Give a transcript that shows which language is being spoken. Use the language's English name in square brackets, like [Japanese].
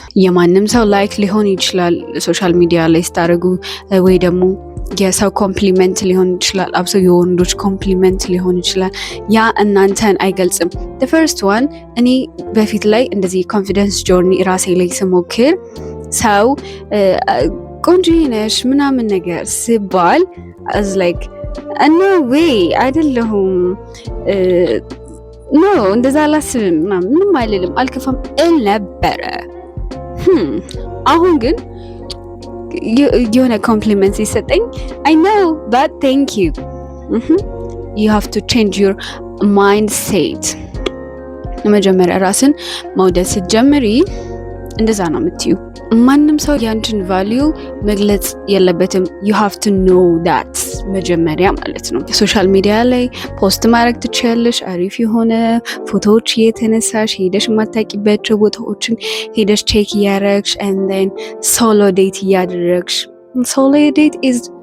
[Amharic] የማንም ሰው ላይክ ሊሆን ይችላል ሶሻል ሚዲያ ላይ ስታደርጉ፣ ወይ ደግሞ የሰው ኮምፕሊመንት ሊሆን ይችላል፣ አብሶ የወንዶች ኮምፕሊመንት ሊሆን ይችላል። ያ እናንተን አይገልጽም። [English] the first one [Amharic] እኔ በፊት ላይ እንደዚህ ኮንፊደንስ ጆርኒ ራሴ ላይ ስሞክር ሰው ቆንጆ ነሽ ምናምን ነገር ሲባል [English] as like no way [Amharic] አይደለሁም ኖ እንደዛ አላስብም ምንም አይልም አልከፋም እል ነበረ። አሁን ግን የሆነ ኮምፕሊመንት ሲሰጠኝ [English] I know but thank you. You have to change your mindset. [Amharic] መጀመሪያ ራስን መውደድ ስትጀምሪ እንደዛ ነው የምትዩ። ማንም ሰው ያንቺን ቫልዩ መግለጽ የለበትም። [English] you have to know that [Amharic] መጀመሪያ ማለት ነው። ሶሻል ሚዲያ ላይ ፖስት ማድረግ ትችያለሽ። አሪፍ የሆነ ፎቶዎች እየተነሳሽ ሄደሽ የማታውቂባቸው ቦታዎችን ሄደሽ ቼክ እያደረግሽ [English] and then solo date [Amharic] እያደረግሽ። [English] solo date is